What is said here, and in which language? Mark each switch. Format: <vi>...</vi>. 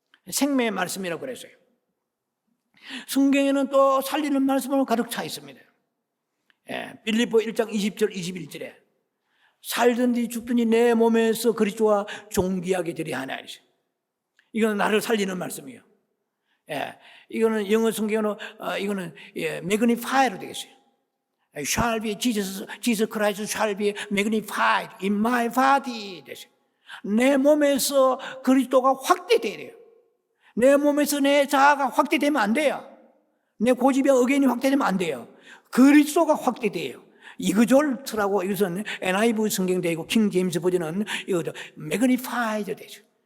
<ko>생명의 말씀이라고 그랬어요. 성경에는 또 살리는 말씀으로 가득 차 있습니다. 빌립보 1장 20절 21절에 살든지 죽든지 내 몸에서 그리스도와 존귀하게 되려 하나. 이거는 나를 살리는 말씀이에요. 예, 이거는 영어 성경으로 이거는 magnify로 되겠어요.</ko> <en>Shall be Jesus Christ shall be magnified in my body.</en> <ko>되죠. 내 몸에서 그리스도가 확대돼야 돼요. 내 몸에서 내 자아가 확대되면 안 돼요. 내 고집의 의견이 확대되면 안 돼요. 그리스도가 확대돼요. 이그졸트라고 이것은 NIV 성경되고 킹 제임스 버전은 이거 magnified 되죠.</ko>